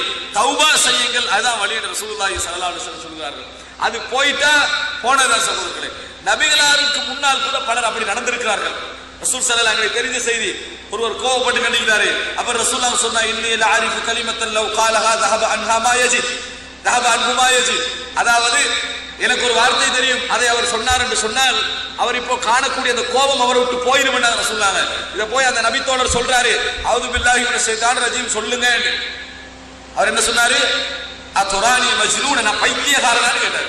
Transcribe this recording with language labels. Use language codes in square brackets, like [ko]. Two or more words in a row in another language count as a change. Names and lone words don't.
[ta] தௌபா செய்யுங்கள், அதுதான் வழி என்று [ar] رسول الله صلى الله عليه وسلم [ta] சொல்கிறார்கள். அது போயிட்டா போனதா சகோதரர்களே. நபிகளாருக்கு முன்னால் கூட பலர் அப்படி நடந்திருக்கிறார்கள். ரசூல் [ar] صلى الله عليه وسلم [ta] தெரிஞ்ச செய்தி, ஒருவர் கோபப்பட்டு கண்டிக்கிறாரு. அப்ப ரசூலுல்லாஹ் சொன்னா, [ar] إني لأعرف كلمة لو قالها ذهب عنها ما يجد ذهب عنه ما يجد, [ta] அதாவது எனக்கு ஒரு வார்த்தை தெரியும், அதை அவர் சொன்னார் என்று சொன்னால் அவர் இப்போ காணக்கூடிய அந்த கோபம் அவரை விட்டு போயிடும் என்று சொன்னாங்க. இதை போய் அந்த நபித்தோழர் சொல்றாரு, [ar] أعوذ بالله من الشيطان الرجيم [ta] சொல்லுங்க. அவர் என்ன சொன்னாரு? [ar] أتراني مجنون, [ta] நான் பைத்தியக்காரனான்னு கேட்டார்.